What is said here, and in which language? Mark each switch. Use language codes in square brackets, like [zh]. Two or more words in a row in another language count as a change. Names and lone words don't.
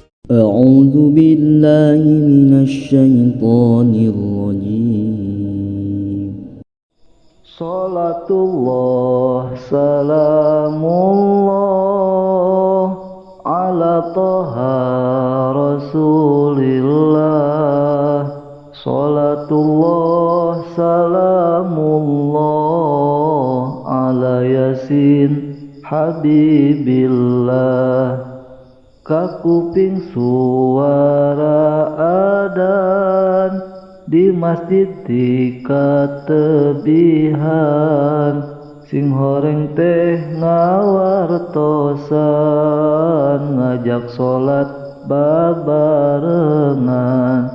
[ar] أعوذ بالله من الشيطان الرجيم صلاة الله سلام الله على طه رسول الله. صلاة الله سلام الله على يس حبيب الله. [su] Kakuping suara adzan di masjid di katebihan, sing horeng teh ngawartosan ngajak salat babarengan.